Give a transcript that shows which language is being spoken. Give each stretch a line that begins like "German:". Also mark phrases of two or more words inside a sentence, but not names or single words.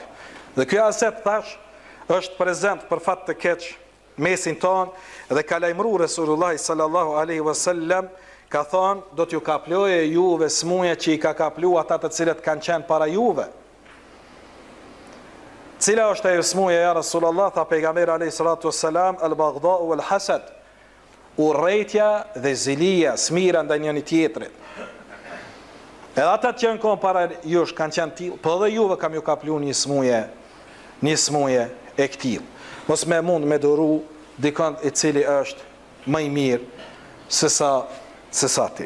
Albanian: Dhe kjo haset thash është prezent për fat të keq mesin ton, dhe ka lajmëru
Arabic: رسول الله صلى الله عليه وسلم,
Albanian: ka thonë do t'ju kaploje juve smuje që i ka kaplu ata të cilët kanë qenë para juve. Cila është ajo smuje
Arabic: يا رسول الله?
Albanian: Tha pejgamberi
Arabic: عليه الصلاة والسلام البغضاء والحسد,
Albanian: urrejtja dhe zilia, smira ndaj njëri tjetrit. Edhe ata që janë kohë para jush kanë qenë tillë, po edhe juve kam ju kaplu një smuje e këtill. Mos me mund me duru dikant i cili është më i mirë se sa ti.